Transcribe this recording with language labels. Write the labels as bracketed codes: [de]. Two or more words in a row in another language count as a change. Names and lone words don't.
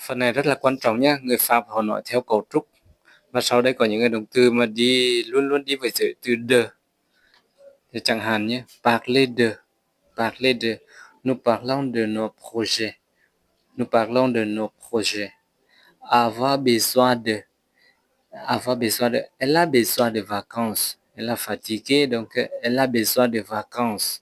[vi] Phần này rất là quan trọng nhé. Người Pháp họ nói theo cấu trúc. Và sau đây có những cái động từ mà luôn luôn đi với từ de. Thì chẳng hạn nhé, [fr] parler de, parler de. Nous parlons de nos projets. Nous parlons de nos projets. Avoir besoin de. Avoir besoin de. Elle a besoin de vacances. Elle est fatiguée, donc elle a besoin de vacances.